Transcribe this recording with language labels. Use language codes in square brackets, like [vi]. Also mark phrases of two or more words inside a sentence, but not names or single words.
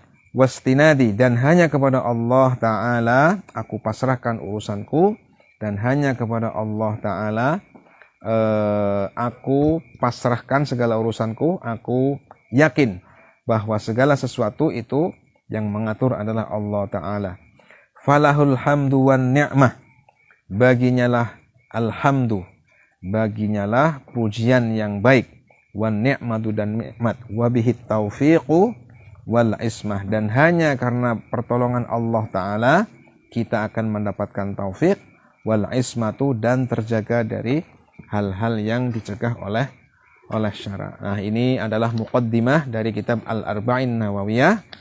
[id] Wastinadi, dan hanya kepada Allah Ta'ala aku pasrahkan urusanku, dan hanya kepada Allah Ta'ala aku pasrahkan segala urusanku. Aku yakin bahwa segala sesuatu itu yang mengatur adalah Allah Ta'ala. [ar] فله الحمد والنعمة, [id] baginyalah alhamdu, baginyalah pujian yang baik, [ar] والنعمة, [id] dan nikmat, [ar] وبه التوفيق والعصمة, [id] dan hanya karena pertolongan Allah Ta'ala kita akan mendapatkan taufik, [ar] والعصمة, [id] dan terjaga dari hal-hal yang dicegah oleh syara. Nah, ini adalah muqaddimah dari kitab Al-Arba'in Nawawiyah.